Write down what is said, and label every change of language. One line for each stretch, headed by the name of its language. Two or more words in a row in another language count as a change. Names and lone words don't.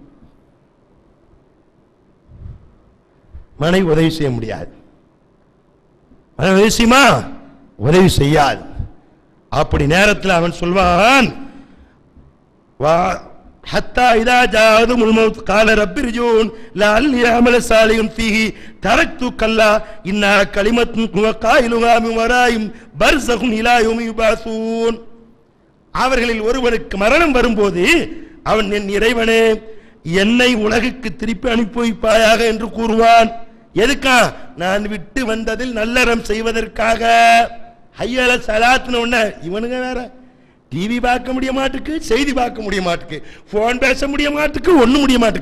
Tamil: மனைவி உதவி செய்ய முடியாது, விஷயமா உதவி செய்யாது. அப்படி நேரத்தில் அவன் சொல்வான்,
Arabic: حتى إذا جاءت الموت قال رب ارجعون لعلي اعمل صالحا فيه تركت كلا انها كلمه هو قائلها من ورائهم برزخ الى يوم يبعثون.
Tamil: அவர்களில் ஒருவனுக்கு மரணம் வரும்போது அவன், என் இறைவனே என்னை உலகுக்கு திருப்பி அனுப்பி வைப்பாயாக என்று கூறுவான். எதுக்கா? நான் விட்டு வந்ததில் நல்லறம் செய்வதற்காக.
Arabic: حي على الصلاة
Tamil: ஒண்ண இவனுங்க வேற டிவி பார்க்க முடிய மாட்டுக்கு, செய்தி பார்க்க முடிய மாட்டுக்கு, போன் பேச முடிய மாட்டுக்கு, ஒண்ணும் முடிய மாட்டுக்கு.